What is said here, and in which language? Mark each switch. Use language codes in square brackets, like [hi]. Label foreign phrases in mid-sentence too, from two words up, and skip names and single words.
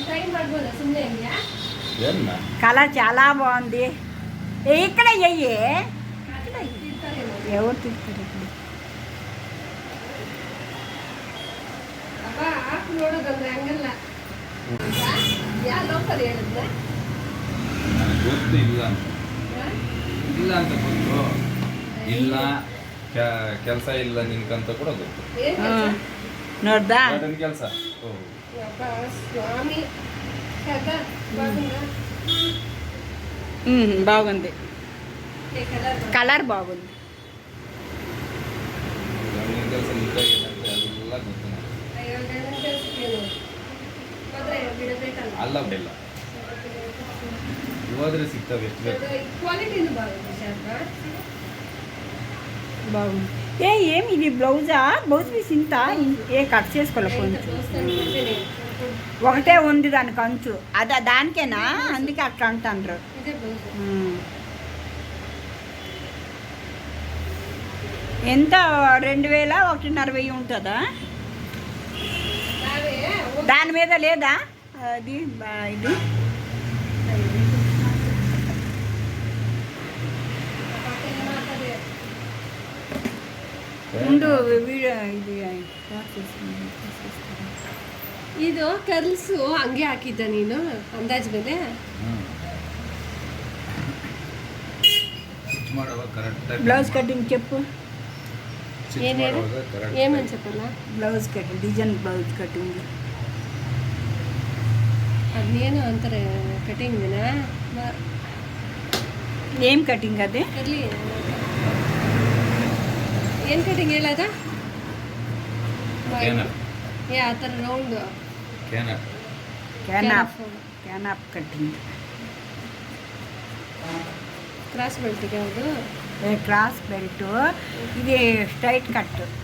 [te] కలర్ చాలా బాగుంది. ఇక్కడ అయ్యే ఎవరు తింటారు ఇప్పుడు? [kn] ಗೊತ್ತು ಇಲ್ಲ ಇಲ್ಲ ಅಂತ ಗೊತ್ತು, ಇಲ್ಲ ಕೆಲಸ ಇಲ್ಲ ನಿನ್ಕಂತ ಕೂಡ ಗೊತ್ತು. ನೋಡ್ದಾ ಕೆಲಸ [te] బాగుంది, కలర్ బాగుంది. [kn] ಕೆಲಸ ಎಲ್ಲ ಗೊತ್ತು. ಅಲ್ಲ ಇಲ್ಲ ಹೋದ್ರೆ ಸಿಗ್ತವೆ, ಎಷ್ಟು ಬೇಕು. [te] బాగుంది. ఏమి ఇది బ్లౌజా? [en] blouse piece [te] ఇంత కట్ చేసుకోవాలి కొంచెం. ఒకటే ఉంది దానికి అంచు, అదే దానికేనా? అందుకే అట్లా అంటారు. ఎంత? 2000 1,500 ఉంటుందా? దాని మీద లేదా అది? ఇది ముందు వీడియో ఇది [kn] ಇದು ಕರ್ಲ್ಸು ಹಂಗೆ ಹಾಕಿದ್ದ ನೀನು ಅಂದಾಜ್ ಮೇಲೆ? [en] blouse cutting చెప్పు. [te] ఏమని చెప్పాలా? [en] blouse cutting, design blouse cutting [kn] ಅದೇನು ಅಂತಾರೆ ಕಟಿಂಗ್ನಾ? [te] ఏం కటింగ్ అదే? [kn] ಏನು ಕಟಿಂಗ್ ಹೇಳದ? ಆ ಥರ ರೌಂಡ್ [en] canopy cutting. cross belt ಯಾವುದು? cross belt. ఇది straight cut.